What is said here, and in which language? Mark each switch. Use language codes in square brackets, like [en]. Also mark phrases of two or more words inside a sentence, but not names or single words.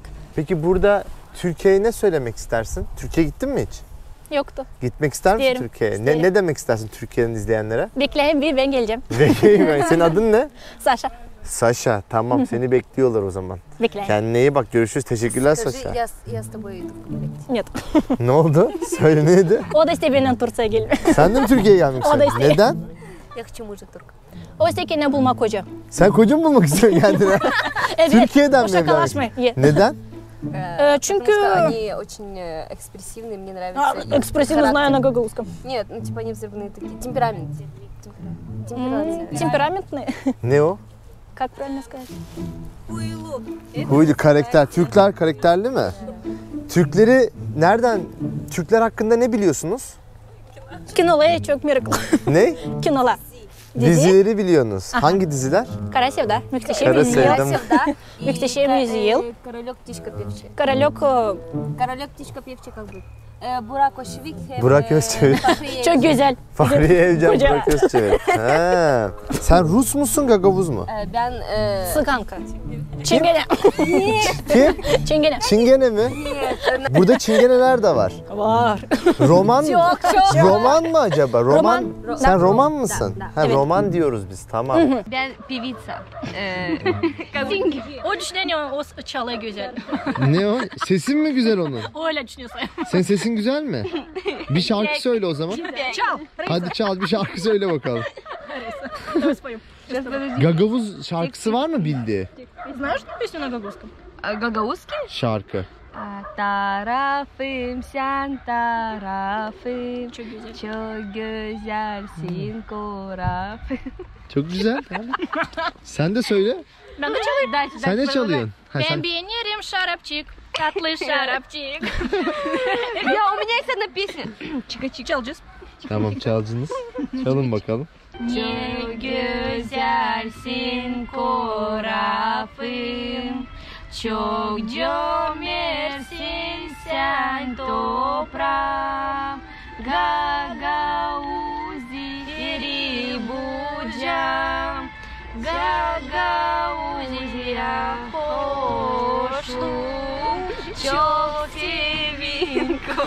[tr] Peki burada Türkiye'ye ne söylemek istersin? Türkiye'ye gittin mi hiç? Yoktu. Gitmek ister misin İsterim, Türkiye'ye? isterim. Ne demek istersin Türkiye'nin izleyenlere? Bekleyin bir ben geleceğim. Senin adın ne? Saşa. Saşa. Tamam, seni bekliyorlar o zaman. Bekleyin. Kendine iyi bak. Görüşürüz. Teşekkürler Saşa. [ru] Я с тобой иду поговорить. Нет. [tr] Ne oldu? Söyle, neydi? O da işte benimle Turca'ya geliyor. Sen de mi Türkiye'ye gelmek O da istiyorsun? istiyor. Neden? [ru] Я хочу mужа турка. [tr] O işte kendine bulmak hoca. Sen koca mı bulmak istiyorsun kendine? Evet. Türkiye'den mi Şakalaşma. evlenmek? Neden? Çünkü... [ru] Потому что они очень экспрессивные, мне нравится. их Экспрессивно характер. знаю на гагузском. Нет, ну типа они взрывные такие. Темперамент. Темперамент. Темпераментные. [tr] Ne o? [ru] Как правильно сказать? [tr] Huylu, karakter. Türkler karakterli mi? Türkler hakkında ne biliyorsunuz? Кинола çok meraklı. Ne? Кинола. Dizileri biliyorsunuz. Hangi diziler? Kara Sevda. Muhteşem Kara Yüzyıl. Sevda. Да. Muhteşem Yüzyıl. [ru] Королек, птичка певчая. Karalok Королек, птичка певчая как будет? [tr] Burak Özçivik. Burak Özçivik. çok güzel. Fahriye Evcen, Koca. Burak Özçivik. He. Sen Rus musun, Gagavuz mu? Ben Sıkanka. Çingene. Kim? Çingene. Çingene mi? Burada çingeneler de var. Var. Roman mı? Roman mı acaba? Roman. Sen roman mısın? Ha, Evet. roman diyoruz biz. Tamam. Ben певица. O düşünüyor o çalı güzel. Ne o? Sesin mi güzel onun? Öyle düşünüyorsun. Senin sesin güzel mi? Bir şarkı söyle o zaman. Çal. Hadi çal, bir şarkı söyle bakalım. [ru] Давай споем. [tr] Gagavuz şarkısı var mı bildiği? [ru] Знаешь песню на гагузском? Гагаузский? [tr] Şarkı. [gag] Tarafım sen tarafım. [tr] Çok güzel. [gag] Çok güzelsin korafım. [tr] Çok güzel. Sen de söyle. Ben de çalayım. Sen ne çalıyorsun? Ha, Ben sen... beğenirim şarapçık. Tatlı şarapçık. [ru] Я, у меня есть одна песня. Чика-чик. [tr] Çalacağız. Tamam, çaldınız. Çalın bakalım. [gag] Ne güzelsin korafım. Çok cömertsin sen toprağım, Gagauziri bucam, Gagauzira hoşluk, çok sevin